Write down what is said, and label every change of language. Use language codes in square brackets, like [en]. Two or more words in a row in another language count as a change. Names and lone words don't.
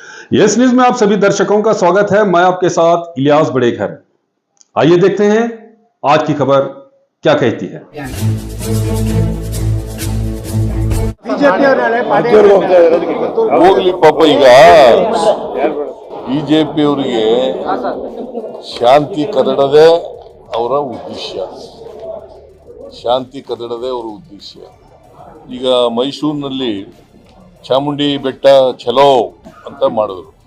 [hi] यस न्यूज में आप सभी दर्शकों का स्वागत है। मैं आपके साथ इलियास बड़ेखर। आइए देखते हैं आज की खबर क्या कहती है। [kn] ಹೋಗ್ಲಿ ಪಾಪ ಈಗ ಬಿಜೆಪಿ ಅವರಿಗೆ ಶಾಂತಿ ಕದಡದೆ ಅವರ ಉದ್ದೇಶ. ಈಗ ಮೈಸೂರಿನಲ್ಲಿ ಚಾಮುಂಡಿ ಬೆಟ್ಟ ಚಲೋ ಅಂತ ಮಾಡಿದ್ರು.